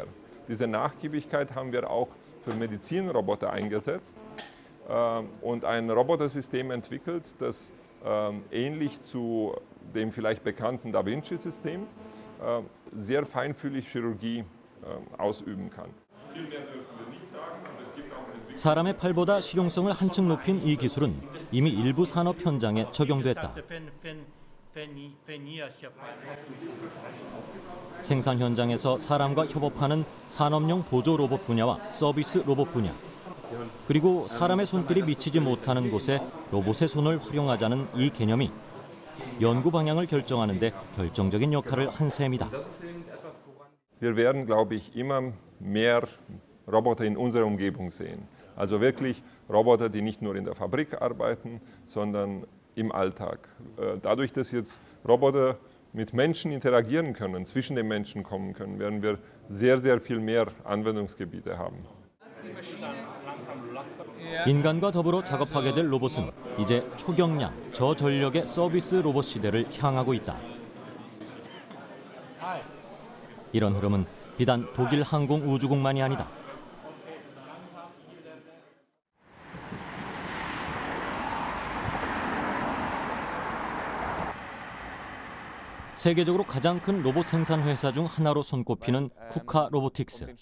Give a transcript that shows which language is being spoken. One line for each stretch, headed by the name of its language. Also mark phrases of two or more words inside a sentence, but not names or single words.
German: Diese Nachgiebigkeit haben wir auch für Medizinroboter eingesetzt und ein Robotersystem entwickelt, das ähnlich zu dem vielleicht bekannten Da Vinci-System sehr feinfühlig Chirurgie ausüben kann. Viel mehr dürfen wir nicht sagen, aber es gibt auch
Korean: 사람의 팔보다 실용성을 한층 높인 이 기술은 이미 일부 산업 현장에 적용됐다. 생산 현장에서 사람과 협업하는 산업용 보조 로봇 분야와 서비스 로봇 분야, 그리고 사람의 손길이 미치지 못하는 곳에 로봇의 손을 활용하자는 이 개념이 연구 방향을 결정하는 데 결정적인 역할을 한 셈이다.
German: Wir werden, glaube ich, immer mehr Roboter in unserer Umgebung sehen. Also wirklich Roboter, die nicht nur in der Fabrik arbeiten, sondern im Alltag. Dadurch, dass jetzt Roboter mit Menschen interagieren können, zwischen den Menschen kommen können, werden wir sehr, sehr viel mehr Anwendungsgebiete haben.
Korean: 인간과 더불어 작업하게 될 로봇은 이제 초경량, 저전력의 서비스 로봇 시대를 향하고 있다. 이런 흐름은 비단 독일 항공우주국만이 아니다. 세계적으로 가장 큰 로봇 생산 회사 중 하나로 손꼽히는 쿠카 로보틱스.